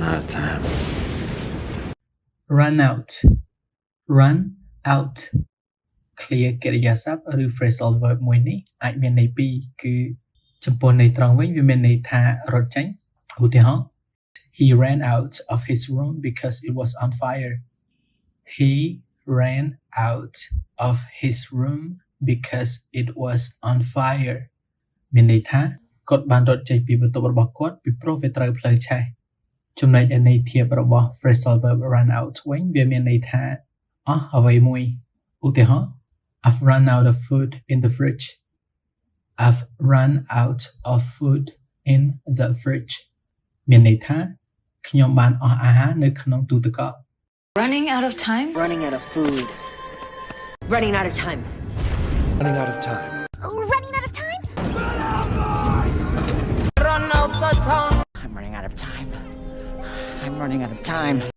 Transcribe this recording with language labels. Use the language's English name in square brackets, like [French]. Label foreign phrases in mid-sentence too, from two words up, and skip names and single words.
[English] time. run out run out clear [Khmer] កិរិយាសព្ទឬ [English] phrasal verb [Khmer] មួយនេះអាចមានន័យពីរគឺចំពោះន័យត្រង់វិញវាមានន័យថារត់ចេញឧទាហរណ៍ [English] He ran out of his room because it was on fire. He ran out of his room because it was on fire. [Khmer] មានន័យថាគាត់បានរត់ចេញពីបន្ទប់របស់គាត់ពីព្រោះវាត្រូវផ្លូវឆេះចំណែកឯន័យធៀបរបស់ [English] phrasal verb run out [Khmer] វិញវាមានន័យថាអស់អ្វីមួយឧទាហរណ៍ [English] I've run out of food in the fridge. I've run out of food in the fridge. [Khmer] មានន័យថាខ្ញុំបានអស់អាហារនៅក្នុងទូទឹកកក [English] Running out of time? Running out of food. Running out of time. Running out of time. Running out of time? Run out of time. I'm running out of time. I'm running out of time.